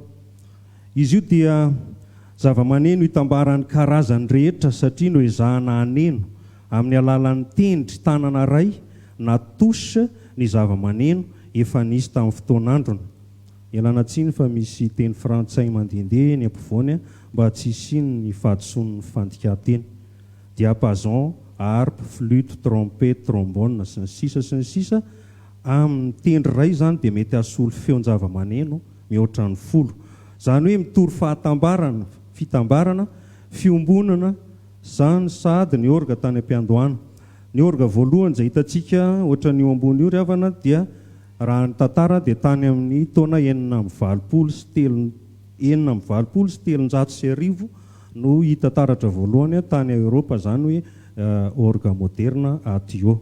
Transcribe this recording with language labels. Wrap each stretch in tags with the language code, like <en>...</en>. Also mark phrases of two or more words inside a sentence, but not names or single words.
<mg>Izy io dia zava-maneno hitambaran'ny karazany rehetra satria no ezahana haneno amin'ny alalan'ny tendry tanana ray na tosy ny zava-maneno efa nisy tamin'ny fotoan'androny. Ialana tsiny fa misy teny frantsay mandehandeha ny ampovoany mba tsy isiny ny fahadison'ny fandika-teny.</mg> <fr>Diapason, harpe, flûte, trompette, trombone</fr> <mg>sy ny sisa amin'ny tendry ray zany dia mety hasolo feon-java-maneno mihoatra ny 10. Zany hoe mitory fahatambarana, fitambarana, fiombonana zany sady ny orga tany am-piandohana. Ny orga voalohany izay hitantsika ohatra n'io ambony io ry havana dia raha ny tantara dia tany amin'ny taona 1920 no hita taratra voalohany tany Eoropa, zany hoe orga moderna atio.</mg>